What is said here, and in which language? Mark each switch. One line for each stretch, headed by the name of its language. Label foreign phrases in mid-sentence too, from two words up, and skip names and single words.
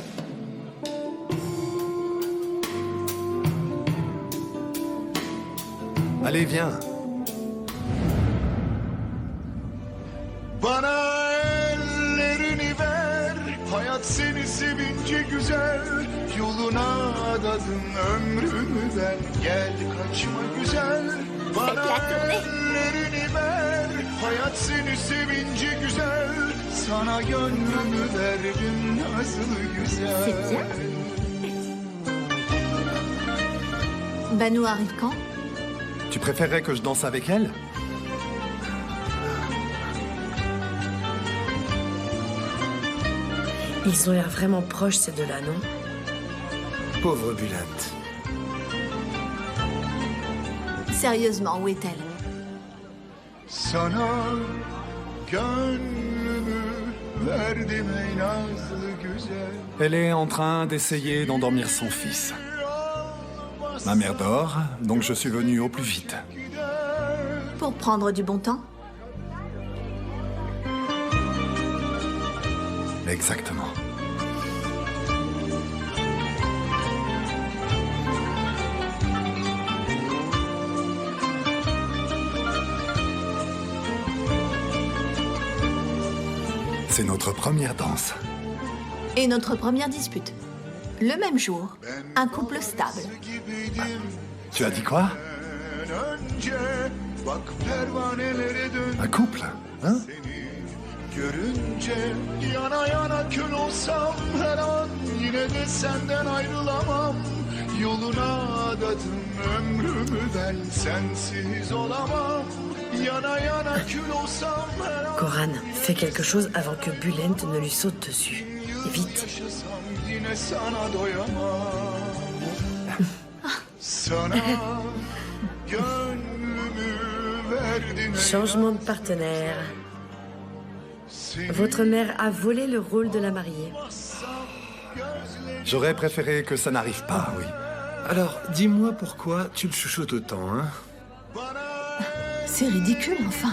French: Allez, viens.
Turkish: Bana ellerini ver, hayat seni sevince güzel. Yoluna adadım ömrümü ben, gel kaçma güzel. Bana ellerini ver, hayat seni sevince güzel. Sana gönlümü verdim nasıl güzel.
French: Banu arrive quand? Tu préférerais que je danse avec elle? Ils ont l'air vraiment proches, ces deux-là, non? Pauvre Bülent. Sérieusement, où est-elle?
Turkish: Sana gönlümü verdim ey nazlı güzel.
French: Elle est en train d'essayer d'endormir son fils. Ma mère dort, donc je suis venu au plus vite. Pour prendre du bon temps? Exactement. C'est notre première danse. Et notre première dispute. Le même jour, un couple stable. Tu as dit quoi?
Turkish: Önce bak pervanelere dön.
French: Un couple? Hein?
Turkish: Görünce yana yana kül olsam her an yine de senden ayrılamam. Yoluna adadım ömrümü ben sensiz olamam. Yana yana kül olsam her an.
French: Koran, fais quelque chose avant que Bülent ne lui saute dessus. Et vite.
Turkish: Yaşasam yine sana doyamam. Sana gönlümü verdim.
French: Changement de partenaire. Votre mère a volé le rôle de la mariée. J'aurais préféré que ça n'arrive pas, oui. Alors, dis-moi pourquoi tu le chuchotes autant, hein? C'est ridicule, enfin.